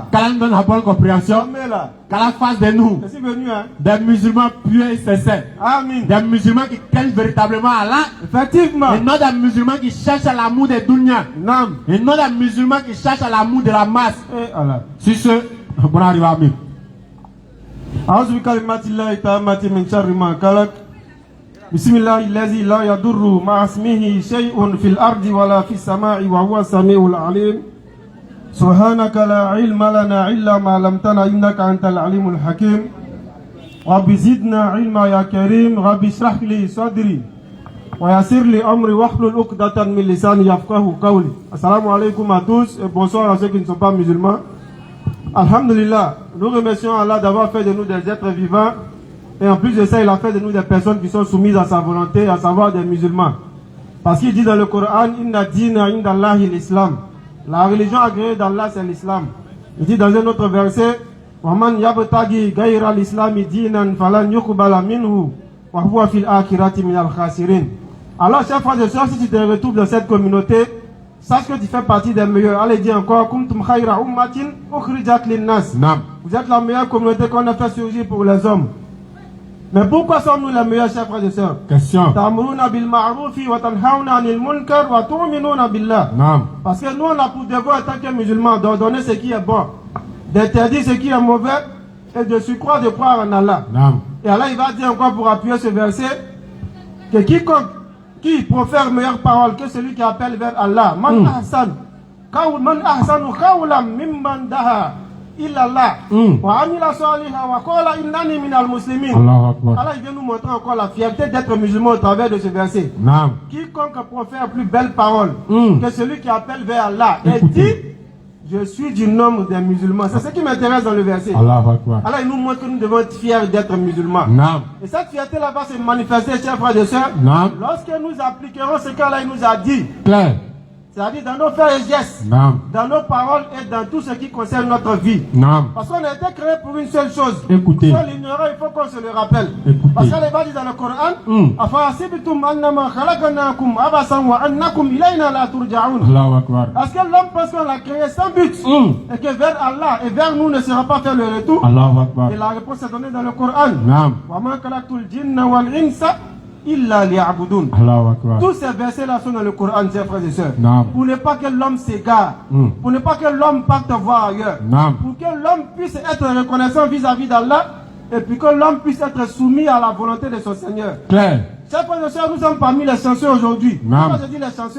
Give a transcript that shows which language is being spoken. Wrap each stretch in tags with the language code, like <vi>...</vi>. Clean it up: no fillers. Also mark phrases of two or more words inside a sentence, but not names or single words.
<fr>Qu'Allah nous donne la bonne compréhension. Qu'Allah fasse de nous des musulmans pieux et sincères. Amen. Des musulmans qui craignent véritablement Allah. Effectivement. Et non des musulmans qui cherchent l'amour des dunya. Non. Et non des musulmans qui cherchent l'amour de la masse. Sur ce, bon arrive à nous.</fr> <ar>أعوذ بكلمات الله التامة من شر ما خلق بسم الله الذي لا يضر مع اسمه شيء في الأرض ولا في السماء وهو السميع العليم سبحانك لا علم لنا إلا ما علمتنا إنك أنت العليم الحكيم رب زدنا علما يا كريم رب اشرح لي صدري ويسر لي أمري واحلل عقدة من لساني يفقهوا قولي. السلام عليكم</ar> <fr>à tous et bonsoir à ceux qui ne sont pas musulmans. Alhamdulillah, nous remercions Allah d'avoir fait de nous des êtres vivants et en plus de ça, il a fait de nous des personnes qui sont soumises à sa volonté, à savoir des musulmans. Parce qu'il dit dans le Coran,</fr> <ar>إن الدين عند الله الإسلام.</ar> <fr>La religion agréée d'Allah, c'est l'Islam. Il dit dans un autre verset,</fr> <ar>ومن يبتغ غير الإسلام دينا فلن يقبل منه وهو في الآخرة من الخاسرين.</ar> <fr>Alors, chers frères et sœurs, si tu te retrouves dans cette communauté, sache que tu fais partie des meilleurs. Allez, dis encore,</fr> <ar>كنتم خير أمة أخرجت للناس.</ar> <fr>Vous êtes la meilleure communauté qu'on a fait surgir pour les hommes. Mais pourquoi sommes-nous les meilleurs, chers frères et sœurs? Question.</fr> <ar>تأمرون بالمعروف وتنهون عن المنكر وتؤمنون بالله.</ar> <fr>Parce que nous, on a pour devoir, en tant que musulmans, d'ordonner ce qui est bon, d'interdire ce qui est mauvais et de surcroît de croire en Allah. Et Allah, il va dire encore pour appuyer ce verset que quiconque qui profère meilleure parole que celui qui appelle vers Allah.</fr> <ar>من أحسن قولا ممن دعا إلى الله وعمل صالحا وقال إنني من المسلمين.</ar> <fr>Allah, il vient nous montrer encore la fierté d'être musulman au travers de ce verset. Quiconque profère plus belle parole que celui qui appelle vers Allah et dit je suis du nombre des musulmans. C'est ce qui m'intéresse dans le verset. Allah, il nous montre que nous devons être fiers d'être musulmans. Et cette fierté-là va se manifester, chers frères et sœurs, lorsque nous appliquerons ce qu'Allah nous a dit. C'est-à-dire dans nos faits et gestes, dans nos paroles et dans tout ce qui concerne notre vie. Parce qu'on a été créé pour une seule chose. Écoutez. Pour l'ignorer, il faut qu'on se le rappelle. Parce qu'Allah va dire dans le Coran,</fr> <ar>أفحسبتم أنما خلقناكم عبثا وأنكم إلينا لا ترجعون.</ar> <fr>Parce que l'homme pense qu'on l'a créé sans but. Et que vers Allah et vers nous ne sera pas fait le retour. Et la réponse est donnée dans le Coran.</fr> <ar>وما خلقت الجن والإنس إلا ليعبدون.</ar> <fr>Tous ces versets-là sont dans le Coran, chers frères et sœurs. Pour ne pas que l'homme s'égare, pour ne pas que l'homme parte voir ailleurs, pour que l'homme puisse être reconnaissant vis-à-vis d'Allah, et puis que l'homme puisse être soumis à la volonté de son Seigneur. Chers frères et sœurs, nous sommes parmi les chanceux aujourd'hui. Pourquoi je dis les chanceux?</fr>